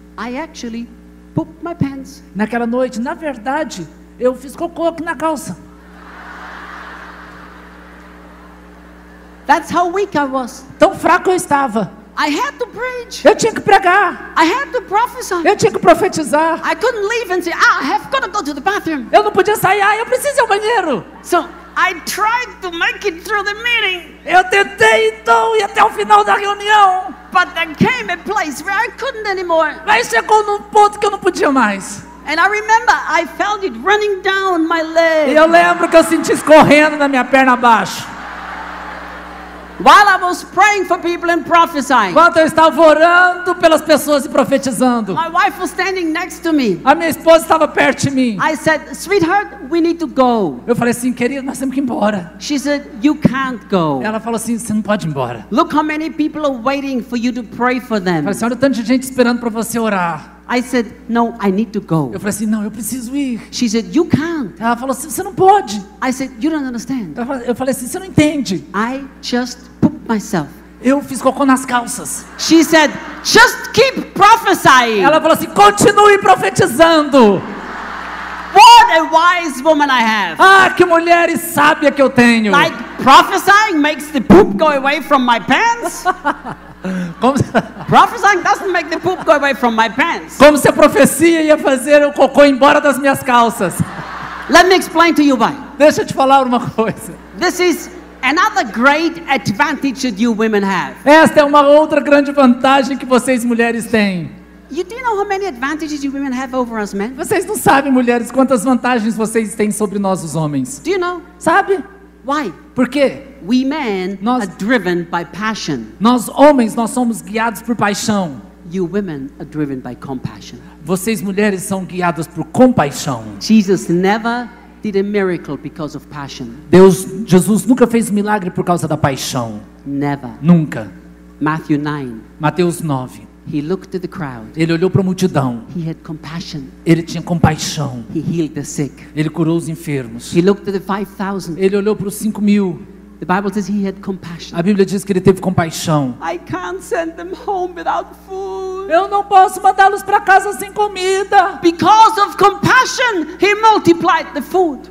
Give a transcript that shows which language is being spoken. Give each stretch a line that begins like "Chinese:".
English: I actually pooped my pants.
Portuguese: na verdade, eu fiz cocô aqui na calça.
English: That's how weak I was.
Portuguese: Tão fraco eu estava.
English: I had to preach.
Portuguese: Eu tinha que pregar.
English: I had to prophesy.
Portuguese: Eu tinha que profetizar.
English: I couldn't leave and say, I have got to go to the bathroom.
Portuguese: Eu não podia sair. Eu preciso ir ao banheiro.
English: So I tried to make it through the meeting.
Portuguese: Eu tentei então ir até o final da reunião.
English: But there came a place where I couldn't anymore.
Portuguese: Mas chegou num ponto que eu não podia mais.
English: And I remember I felt it running down my
Portuguese: E
English: leg.
Portuguese: eu lembro que eu senti escorrendo na minha perna abaixo.
English: While I was praying for people and prophesying,
Portuguese: Enquanto eu estava orando pelas pessoas e profetizando,
English: my wife was standing next to me.
Portuguese: a minha esposa estava perto de mim.
English: I said, sweetheart, we need to go.
Portuguese: Eu falei assim, querida, nós temos que ir embora.
English: She said, you can't go.
Portuguese: Ela falou assim, você não pode ir embora.
English: Look how many people are waiting for you to pray for
Portuguese: Eu
English: them.
Portuguese: falei assim, olha o tanto de gente esperando para você orar.
English: I said, no, I need to go.
Portuguese: Eu falei assim, não, eu preciso ir.
English: She said, you can't.
Portuguese: Ela falou assim, você não pode.
English: I said, you don't understand.
Portuguese: Eu falei assim, você não entende.
English: I just pooped myself.
Portuguese: Eu fiz cocô nas calças.
English: She said, just keep prophesying.
Portuguese: Ela falou assim, continue profetizando.
English: What a wise woman I have.
Portuguese: Ah, que mulher sábia que eu tenho.
English: Like prophesying makes the poop go away from my pants.
Portuguese: Como,
English: Prophesying doesn't make the poop go away from my pants.
Portuguese: como se a profecia ia fazer o cocô embora das minhas calças.
English: Let me explain to you why.
Portuguese: Deixa eu te falar uma coisa.
English: This is another great advantage that you women have.
Portuguese: Esta é uma outra grande vantagem que vocês mulheres têm.
English: You do know how many advantages you women have over us men?
Portuguese: Vocês não sabem, mulheres, quantas vantagens vocês têm sobre nós os homens.
English: Do you know?
Portuguese: Sabe?
English: Why?
Portuguese: Por quê?
English: We men
Portuguese: Nós-
English: are driven by passion.
Portuguese: Nós homens, nós somos guiados por paixão.
English: You women are driven by compassion.
Portuguese: Vocês mulheres são guiadas por compaixão.
English: Jesus never did a miracle because of passion.
Portuguese: Jesus nunca fez milagre por causa da paixão.
English: Never.
Portuguese: Nunca.
English: Matthew 9.
Portuguese: Mateus 9.
English: He looked at the crowd.
Portuguese: Ele olhou para a multidão.
English: He had compassion.
Portuguese: Ele tinha compaixão.
English: He healed the sick.
Portuguese: Ele curou os enfermos.
English: He looked at the 5,000.
Portuguese: Ele olhou para os 5.000.
English: The Bible says he had compassion.
Portuguese: A Bíblia diz que ele teve compaixão.
English: I can't send them home without food.
Portuguese: Eu não posso mandá-los para casa sem comida.
English: Because of compassion, he multiplied the food.